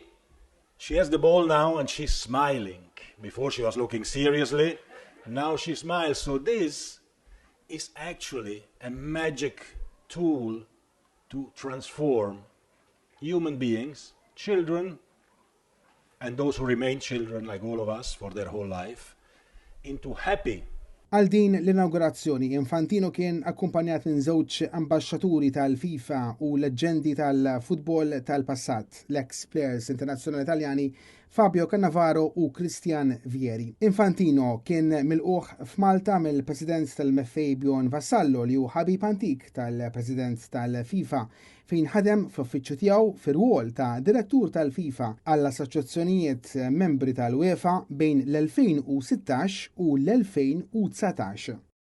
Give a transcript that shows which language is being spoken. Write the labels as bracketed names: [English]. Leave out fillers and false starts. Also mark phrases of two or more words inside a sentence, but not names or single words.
[English] She has the ball now and she's smiling. Before she was looking seriously, now she smiles. So this is actually a magic tool to transform human beings, children, and those who remain children like all of us for their whole life, into happy. [Maltese] Għal din l-inaugurazzjoni, Infantino kien akkumpanjat minn żewġ ambaxxaturi tal-FIFA u leġendi tal-futbol tal-passat, l-ex players internazzjonali Taljani Fabio Cannavaro u Christian Vieri. Infantino kien milquh f'Malta mill-President tal-MFA Bjorn Vassallo li hu ħabib antik tal-President tal-FIFA fejn ħadem fl-uffiċċju tiegħu fir-rwol ta' direttur tal-FIFA għall-assoċjazzjonijiet membri tal-UEFA bejn l-2016 u l-2019.